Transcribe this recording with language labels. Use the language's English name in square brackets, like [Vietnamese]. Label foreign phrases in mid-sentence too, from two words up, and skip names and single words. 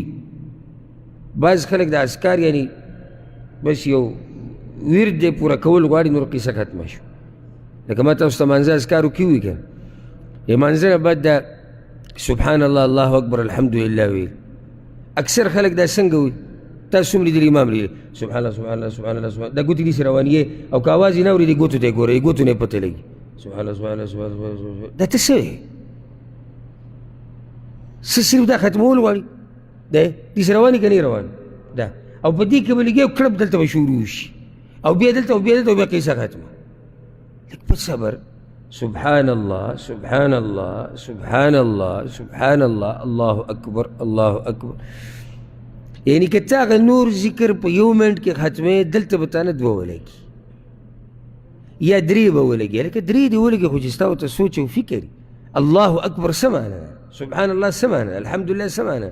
[Pashto] بعض خلک د اذکار یعنې بس یو ورد دی پوره کول غواړي، نور قصه ختمه شو. لکه ما تاسو ته مانځه اذکارو کې ووایي که نه، مانځه نه بعد دا [Arabic] سبحان الله الله اکبر الحمدلله [Pashto] ویل. اکثر خلک دا څنګه وایي؟ تاسو هم لیدلي امام لیدلی [Arabic] سبحان الله سبحان الله سبحان الله سبحان [Pashto] دا ګوتې داسې روانیې او که اواز یې نه اورېدې ګوتو ته یې ګورئ، ګوتو نه یې پته لګي [Arabic] سبحان الله سبحان الله سبحان الله [Pashto] دا ته څه وایې؟ څه صرف دا ختمول غواړي؟ دی داسې روان یې که نه روان دا او په دې کې به لګي او کړپ دلته به شروع شي او بیا دلته او بیا دلته او بیا قصه ختمه. لږ په صبر. [Arabic] سبحان الله سبحان الله سبحان الله سبحان الله الله اکبر الله اکبر. [Pashto] یعنی که ته هغه نور ذکر په یو منټ کې ختمې، دلته به تا نه 2 ولګي یا 3 به ولګي. لکه 3 دې ولګي خو چې ستا ورته سوچ او فکر. [Arabic] الله اکبر [Pashto] څه معنی ده؟ [Arabic] سبحان الله [Pashto] څه معنی ده؟ الحمدلله څه معنی ده؟